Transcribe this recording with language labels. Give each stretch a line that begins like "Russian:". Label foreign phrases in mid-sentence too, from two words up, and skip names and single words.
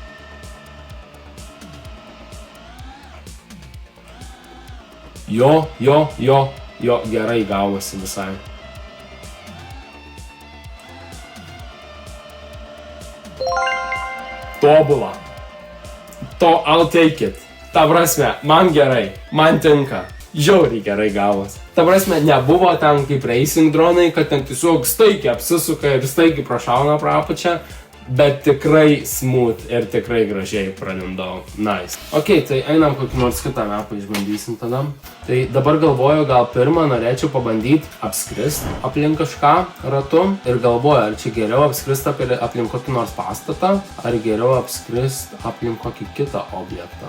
Lithuanian: Jo, gerai gavosi visai. Tobula.
English: I'll take it.
Lithuanian: Ta prasme, man gerai, man tinka. Žiauriai gerai gavos. Ta prasme, nebuvo ten kaip racing dronai, kad ten tiesiog staigiai apsisuka ir staigiai prašauna pro apačią, bet tikrai smooth ir tikrai gražiai pralindau. Nice. Ok, tai einam kokį nors kitą mapą išbandysim tada. Tai dabar galvoju, gal pirmą norėčiau pabandyti apskrist aplink kažką ratu ir galvoju, ar čia geriau apskrist aplink kokį nors pastatą, ar geriau apskrist aplink kokį kitą objektą.